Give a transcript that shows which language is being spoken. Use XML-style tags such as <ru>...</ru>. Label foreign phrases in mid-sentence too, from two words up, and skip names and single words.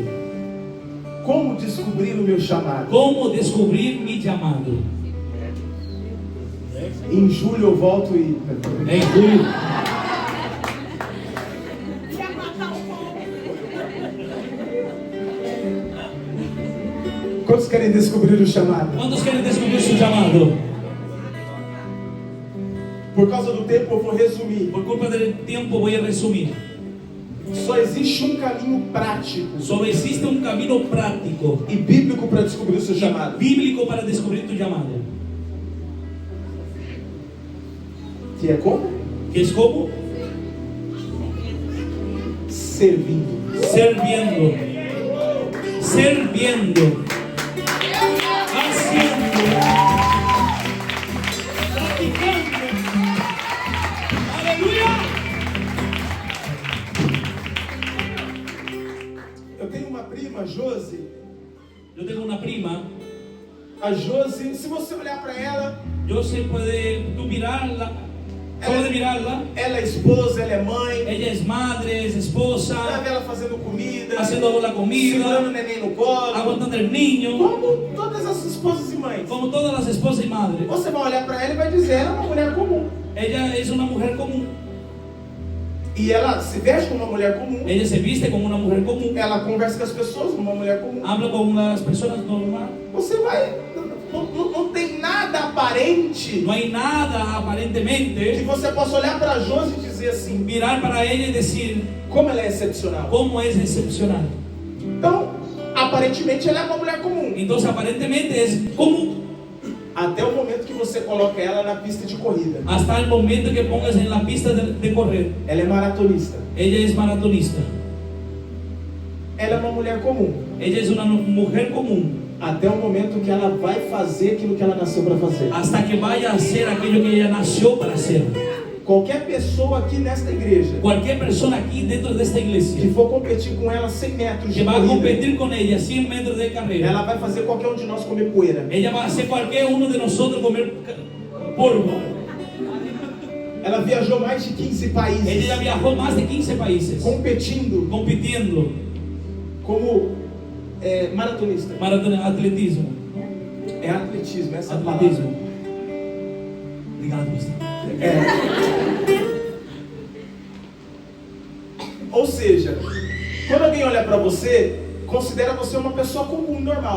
<pt>Como descobrir o meu chamado?</pt> <es>¿Cómo descubrir mi llamado?</es> <pt>Em julho eu volto e...</pt> <es>En julio.</es> <pt>Ia matar o povo. Quantos querem descobrir o chamado?</pt> <es>¿Cuántos quieren descubrir su llamado?</es> <pt>Por causa do tempo eu vou resumir.</pt> <es>Por culpa del tiempo voy a resumir.</es> <pt>Só existe um caminho prático</pt> <es>Solo existe un camino práctico</es> <pt>e bíblico para descobrir o seu</pt> <es>y</es> <pt>chamado.</pt> <es>bíblico para descubrir tu llamado.</es> <pt>Que é como?</pt> <es>Que es como</es> <pt>Servindo.</pt> <es>sirviendo, sirviendo, haciendo, practicando. Aleluya.</es> <pt>Eu tenho uma prima, Josi.</pt> <es>Yo tengo una prima.</es> <pt>A Josi, se você olhar para ela,</pt> <es>Yo se puede tú mirarla, solo de mirarla.</es> <pt>ela é esposa, ela é mãe.</pt> <es>Ella es madre, es</es> <pt>Ela</pt> <es>esposa,</es> <pt>vê ela fazendo comida,</pt> <es>haciendo la</es> <pt>segurando o</pt> <es>comida,</es> <pt>neném no colo,</pt> <es>aguantando el niño,</es> <pt>como todas as esposas e mães.</pt> <es>como todas las esposas y madres.</es> <pt>Você vai olhar para ela e vai dizer, ela é uma mulher comum.</pt> <es>Ella es una mujer común.</es> <pt>E ela se veste como uma mulher comum.</pt> <es>Ella se viste como una mujer común.</es> <pt>Ela conversa com as pessoas como uma mulher comum.</pt> <es>Habla con las personas normales.</es> <pt>Você vai... Não tem nada aparente</pt> <es>No hay nada que aparentemente</es> <pt>você possa olhar para a Josi e dizer assim,</pt> <es>mirar para ella y decir</es> <pt>como ela é excepcional.</pt> <es>cómo es excepcional.</es> <pt>Então, aparentemente ela é uma mulher comum.</pt> <es>Entonces aparentemente es común</es> <pt>Até o momento que você coloca ela na pista de corrida.</pt> <es>hasta el momento que pongas en la pista de correr.</es> <pt>Ela é maratonista.</pt> <es>Ella es maratonista.</es> <pt>Ela é uma mulher comum.</pt> <es>Ella es una mujer común</es> <pt>Até o momento que ela vai fazer aquilo que ela nasceu para fazer.</pt> <es>hasta que vaya a hacer aquello que ella nació para hacer.</es> <pt>Qualquer pessoa aqui nesta igreja</pt> <es>Cualquier persona aquí dentro de esta que iglesia</es> <pt>for competir com ela 100 metros de</pt> <es>que va a</es> <pt>corrida,</pt> <es>competir con ella 100 metros de carrera,</es> <pt>ela vai fazer qualquer um de nós comer poeira.</pt> <es>ella va a hacer cualquier uno de nosotros comer polvo.</es> <pt>Ela viajou mais de 15 países</pt> <es>Ella ya viajó más de 15 países</es> <pt>competindo</pt> <es>compitiendo</es> <pt>como maratonista.</pt> <es>maratona, atletismo.</es> <pt>É atletismo, essa é a palavra. Atletismo. Obrigado, pastor. Ou seja, quando alguém olha para você, considera você uma pessoa comum, normal.</pt>